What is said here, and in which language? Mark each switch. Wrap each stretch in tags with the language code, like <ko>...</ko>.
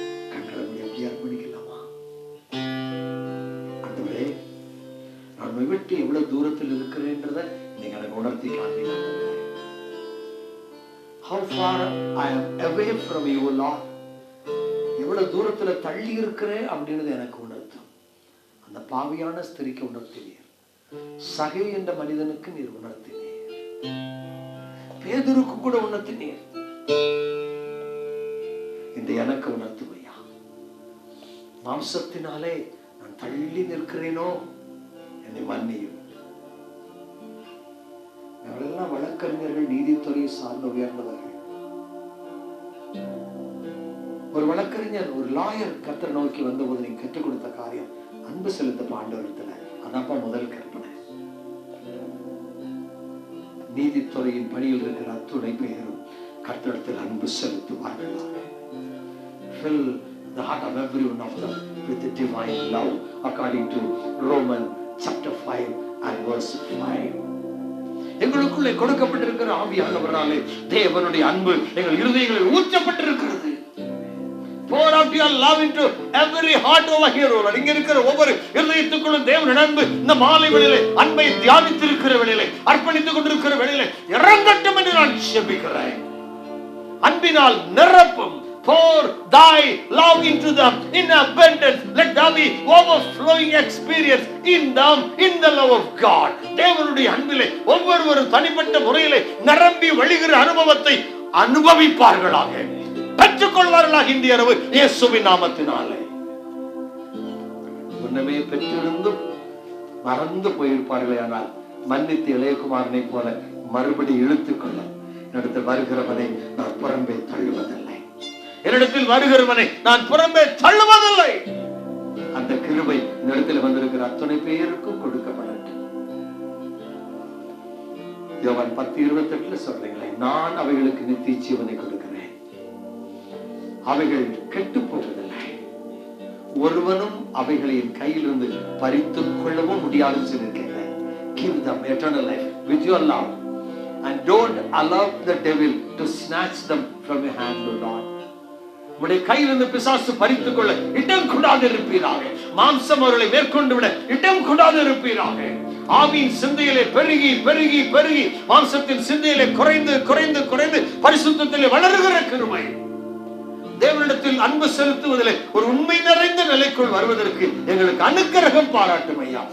<ta>கண்களை எப்படி அர்ப்பணிக்கலாமா? ஆண்டவரே, நான் விட்டு எவ்வளவு தூரத்தில் இருக்கிறேன்றத நீங்க எனக்கு உணர்த்தி காண்பீங்க.</ta> <en>How far I am away from you, Lord.</en> <ta>எவ்வளவு தூரத்துல தள்ளி இருக்கிறேன் அப்படின்றது எனக்கு உணர்த்தும். அந்த பாவியான ஸ்திரிக்கு உணர்த்தினீர், சகை என்ற மனிதனுக்கு நீர் உணர்த்தினீர், பேதுருக்கு கூட உணர்த்தினீர். இந்த எனக்கு உணர்த்துவையா, மாம்சத்தினாலே நான் தள்ளி நிற்கிறேனோ என்னை மன்னியும். நாங்களெல்லாம் வழக்கறிஞர்கள், நீதித்துறையை சார்ந்த உயர்ந்தவர்கள். ஒரு வழக்கறிஞர், ஒரு லாயர் கர்த்தரை நோக்கி வந்தபோது நீங்க கற்றுக் கொடுத்த காரியம் அன்பு செலுத்த ஆண்டவரிடத்துல. அதான்ப்பா முதல் கற்பனை. நீதித்துறையின் பணியில் இருக்கிற அத்துணை பெயரும் கர்த்தரிடத்தில் அன்பு செலுத்துவார்களாக.</ta> <en>Fill the heart of every one of them with the divine love according to Romans chapter 5 and verse 5.</en> <ta>எங்களுக்குள்ளே கொடுக்கப்பட்டிருக்கிற ஆவியானவராலே தேவனுடைய அன்பு எங்கள் இருதயங்களில் ஊற்றப்பட்டிருக்கிறது.</ta> <en>Pour out your love into every heart over here.</en> <ta>இங்க இருக்கிற ஒவ்வொரு இருதயத்துக்குள்ளும் தேவனுடைய அன்பு இந்த மாலை வேளையிலே அன்பை தியானித்திருக்கிற வேளையிலே அர்ப்பணித்துக் கொண்டிருக்கிற வேளையிலே இறங்கட்டும் என்று நான் ஜெபிக்கிறேன். அன்பினால் நிரப்பும்.</ta> <en>Pour thy love into them in abundance. Let there be overflowing experience in them in the love of God.</en> <ta>தேவனுடைய அன்பிலே ஒவ்வொருவரும் தனிப்பட்ட முறையிலே நிரம்பி வழிகிற அனுபவத்தை அனுபவிப்பார்களாக, பெற்றுக்கொள்வார்களாக இந்த இரவு இயேசுவின் நாமத்தினாலே. முன்னமே பெற்றிருந்தும் மறந்து போயிருப்பார்களே, ஆனால் மன்னித்து இளையகுமாரனை போல மறுபடி இழுத்துக்கொள்ள என்னிடத்தில் வருகிறவனை நான் புறம்பே தள்ளுவதில்லை. என்னிடத்தில் வருகிறவனை நான் புறம்பே தள்ளுவதில்லை. அந்த கிருபை என்னிடத்தில் வந்திருக்கிற அத்தனை பேருக்கும் கொடுக்கப்படட்டும். யோவான் 10:28 சொல்றீங்களே, நான் அவைகளுக்கு நித்திய ஜீவனை கொடுக்கிறேன், அவைகள் கெட்டு போவதில்லை, ஒருவனும் அவைகளை என் கையிலிருந்து பறித்துக் கொள்ளவும் முடியாதுன்னு சொல்லியிருக்கேன்.</ta> <en>Give them eternal life with your love and don't allow the devil to snatch them from your hand, O Lord.</en> <ta>உடைய கையிலிருந்து பிசாசு பறித்துக் கொள்ள இடம் கூடாது இருப்பீராக. மாம்சம் அவர்களை மேற்கொண்டு விட இடம் கூடாது இருப்பீராக. ஆவியின் சிந்தையிலே பெருகி பெருகி பெருகி மாம்சத்தின் சிந்தையிலே குறைந்து குறைந்து குறைந்து பரிசுத்தத்திலே வளருகிற கிருபை. தேவனிடத்தில் அன்பு செலுத்துவதிலே ஒரு உண்மை நிறைந்த நிலைக்குள் வருவதற்கு எங்களுக்கு அனுக்கிரகம் பாராட்டும் ஐயா.</ta>